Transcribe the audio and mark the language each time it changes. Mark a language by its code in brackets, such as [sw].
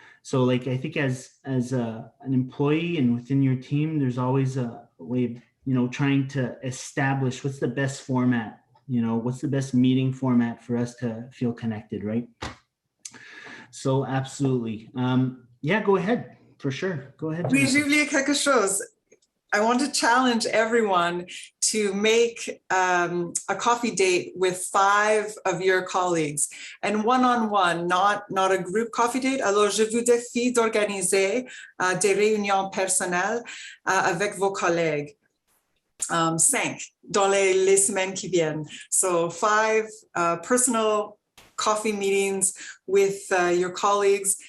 [en] So like, I think as an employee and within your team, there's always a way of, you know, trying to establish what's the best format, you know, what's the best meeting format for us to feel connected, right? So absolutely. Yeah, go ahead, for sure. Go ahead. [fr] Oui, j'ai oublié quelque chose. [en] I want to challenge everyone to make a coffee date with 5 of your colleagues and one-on-one, not a group coffee date. [fr] Alors, je vous défie d'organiser des réunions personnelles avec vos collègues. 5 dans les semaines qui viennent. [en] So 5 personal coffee meetings with your colleagues.